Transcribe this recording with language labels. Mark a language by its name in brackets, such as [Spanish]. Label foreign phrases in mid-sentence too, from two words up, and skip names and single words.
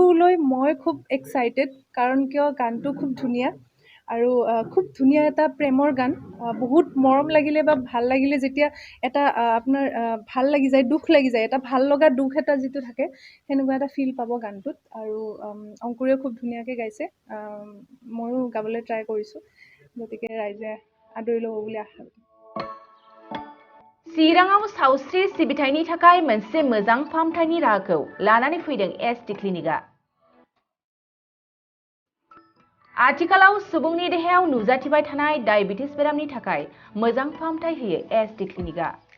[Assamese] লৈ মই খুব এক্সাইটেড কাৰণ কিয় গানটো খুব ধুনীয়া আৰু খুব ধুনীয়া এটা প্ৰেমৰ গান বহুত মৰম লাগিলে বা ভাল লাগিলে যেতিয়া এটা আপোনাৰ ভাল লাগি যায় দুখ লাগি যায় এটা ভাল লগা দুখ এটা যিটো থাকে সেনেকুৱা এটা ফিল পাব গানটোত আৰু অংকুৰেও খুব ধুনীয়াকৈ গাইছে ময়ো গাবলৈ ট্ৰাই কৰিছোঁ গতিকে ৰাইজে আদৰি ল'ব বুলি আশা [Bodo] चिराङाव सावस्रि सिबिथायनि थाखाय मोनसे मोजां फाहामथायनि राहाखौ लानानै फैदों एसटी क्लिनिकआ आथिखालाव सुबुंनि देहायाव नुजाथिबाय थानाय डायबिटिस बेरामनि थाखाय मोजां फाहामथाय होयो एसटी क्लिनिकआ